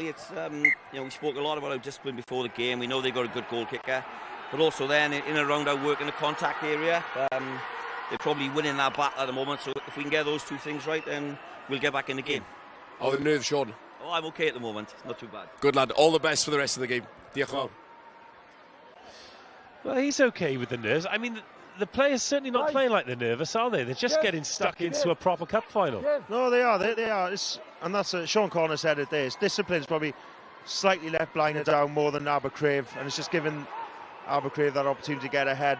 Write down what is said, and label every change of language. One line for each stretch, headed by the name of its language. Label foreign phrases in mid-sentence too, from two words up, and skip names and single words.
English: It's we spoke a lot about our discipline before the game. We know they've got a good goal kicker, but also then in and around our work in the contact area, they're probably winning that battle at the moment. So if we can get those two things right, then we'll get back in the game. How are the nerves, Sean? Oh, I'm okay at the moment. Not too bad. Good lad. All the best for the rest of the game.
Welsh: Diolch yn fawr.
English: Well, he's okay with the nerves. I mean, the players certainly not playing like they're nervous, are they? They're just getting stuck into a proper cup final. No, they are. They are. And that's Sean Connor said it there. His discipline's probably slightly let Blaina down more than Abercrave, and it's just given Abercrave that opportunity to get ahead.